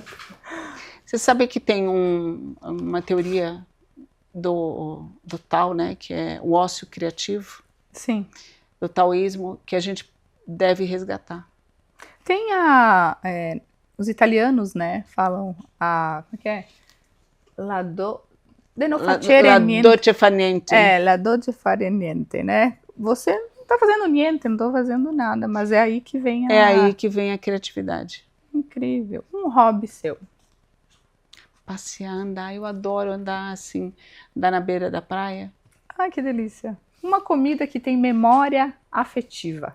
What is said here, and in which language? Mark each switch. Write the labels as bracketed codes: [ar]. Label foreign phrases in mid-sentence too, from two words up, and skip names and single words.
[pt] Você sabe que tem uma teoria do Tao, né, que é o ócio criativo? Sim. Do taoísmo, que a gente deve resgatar. Tem os italianos, né, falam como é que é? [it] de non La facere niente. dolce fa niente. La dolce fare niente, [pt] né? Você não tá fazendo niente, não tô fazendo nada, mas é aí que vem É aí que vem a criatividade. Incrível. Um hobby seu. Passear, andar, eu adoro andar assim, andar na beira da praia. Ai, que delícia. Uma comida que tem memória afetiva.